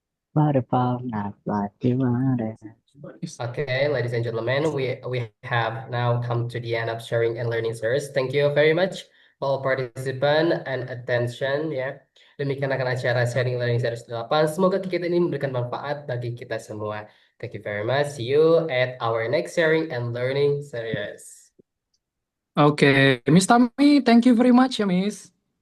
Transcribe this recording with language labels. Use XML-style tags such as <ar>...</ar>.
<en>But if I'm not what you are. Okay, ladies and gentlemen, we have now come to the end of sharing and learning series. Thank you very much for all participant and attention ya.</en> <id>Demikian akan acara sharing learning series 8. Semoga kegiatan ini memberikan manfaat bagi kita semua.</id> <en>Thank you very much. See you at our next sharing and learning series. Oke, Miss Tami, thank you very much ya, Miss.</en>